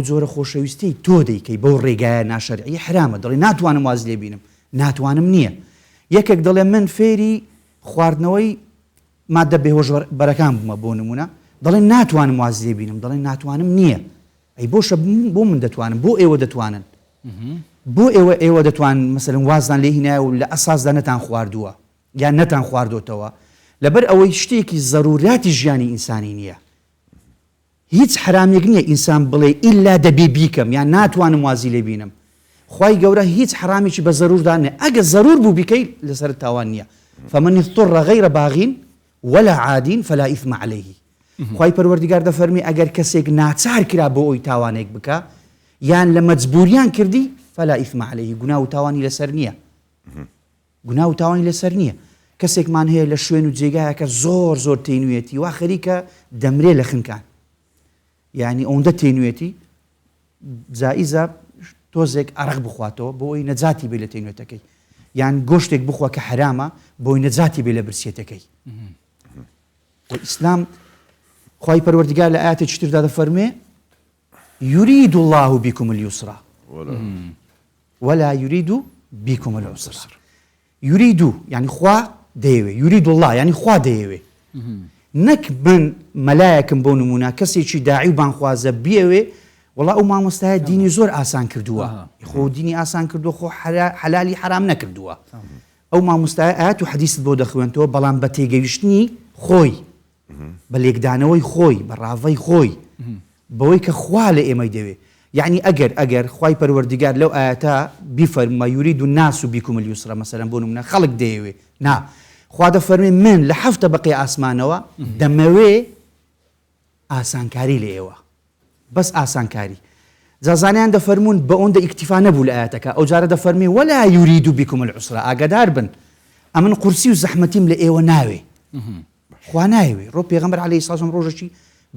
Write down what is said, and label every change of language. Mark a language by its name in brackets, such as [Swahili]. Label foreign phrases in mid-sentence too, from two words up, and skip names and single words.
[Central Kurdish] جۆرە خۆشەویستی تۆ دەیکەی بەو ڕێگایە ناشەرعی حرامە دەڵێ ناتوانم واز لێ بینم ناتوانم نییە یەکێک دەڵێ من فێری خواردنەوەی مادە بێهۆش بەرەکان بوومە بۆ نمونە دەڵێن ناتوانم واز لێ بینم دەڵێن ناتوانم نییە ئەی بۆشە بۆ من دەتوانم بۆ ئێوە دەتوانن بۆ ئێوە دەتوانن مەسەلەن وازدان لێ هینایە و لە ئەساسدا نەتان خواردووە یان نەتان خواردۆتەوە لەبەر ئەوەی شتێکی ضروراتی ژیانی ئینسانی نییە هیچ حرامێک نییە ئینسان بڵێ ئیلا دەبێ بیکەم یان ناتوانم وازی لێ بینم خوای گەورە هیچ حرامێکی بە ضروردا نییە ئەگەر ضرور بوو بیکەی لەسەر تاوان نییە [Arabic] فمن اضطر غير باغ ولا عاد فلا إثم عليه [Central Kurdish] خوای پەروەردگار دەفەرمێ ئەگەر کەسێک ناچار کرا بۆ ئەوی تاوانێک بکە یان لە مەجبوریان کردی [Arabic] فلا إثم عليه [Central Kurdish] گونا و تاوانی لەسەر نییە گونا و تاوانی لەسەر نییە کەسێکمان هەیە لە شوێن و جێگایەکە زۆر زۆر تینوێتی وا خەریکە دەمرێ لە خنکان یعنی ئەوەندە تینوێتی جائزە تۆزێک عرق بخواتەوە بۆی نەجاتی بێ لە تینوێتەکەی یان گۆشتێک بخوا کە حرامە بۆی نەجاتی بێ لە برسێتەکەی ئیسلام خی پەروەردگار لە ئاەتێکی تردا دەفەرمێ [Arabic] يريد الله بكم اليسر ولا يريد بكم العسر يريد [Central Kurdish] يعني خوا دەیەوێ [Arabic] يريد الله [Central Kurdish] يعني خوا دەیەوێ نەک من مەلایەکم بۆ نمونە کەسێکی داعی و بانخوازە بیەوێ وڵا ئەو مامۆستایە دینی زۆر ئاسان کردووە خۆ دینی ئاسان کردووە خۆ حەلالی حرام نەکردووە ئەو مامۆستایە ئاەت و حەدیست بۆ دەخوێنتەوە بەڵام بە تێگەیشتنی خۆی بە لێکدانەوەی خۆی بە ڕاوەی خۆی بەوەی کە خوا لە ئێمەی دەوێ یعنی ئەگەر خوای پەروەردگار لەو ئاەتە بیفەرمە [Arabic] یورید الناس بکم اليسر [Central Kurdish] مەسەلەن بۆ نمونە خەڵک دەیەوێ نا خوا دەفەرمێ من لە حەفتە بەقی ئاسمانەوە دەمەوێ ئاسانکاری لە ئێوە بەس ئاسانکاری جازانیان دەفەرمونون بە ئەوەندە ئیکتیفا نەبوو لە ئاەتەکە ئەو جارە دەفەرمێ [Arabic] ولا یورید بکم العسر [Central Kurdish] ئاگادار بن ئەمن قورسی و زەحمەتیم لە ئێوە ناوێ خوا نایوێ ڕۆ پێغەمبەر عەلەیهی سڵام ڕۆژێکی بە